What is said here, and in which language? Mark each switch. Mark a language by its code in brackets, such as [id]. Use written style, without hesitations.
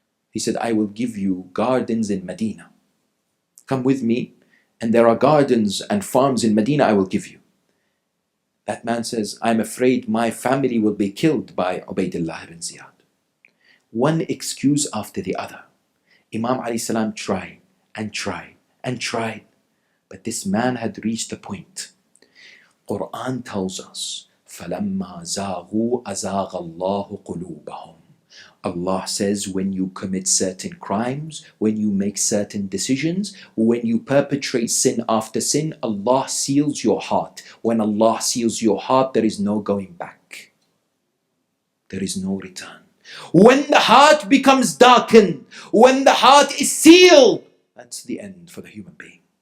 [en] He said, I will give you gardens in Medina. Come with me, and there are gardens and farms in Medina I will give you. That man says, I'm afraid my family will be killed by Ubaydullah ibn Ziyad. One excuse after the other. Imam alayhi salam tried and tried and tried. But this man had reached a point. Quran tells us, [ar] فَلَمَّا زَاغُوا أَزَاغَ اللَّهُ قُلُوبَهُمْ. [en] Allah says, when you commit certain crimes, when you make certain decisions, when you perpetrate sin after sin, Allah seals your heart. When Allah seals your heart, there is no going back. There is no return. When the heart becomes darkened, when the heart is sealed, that's the end for the human being.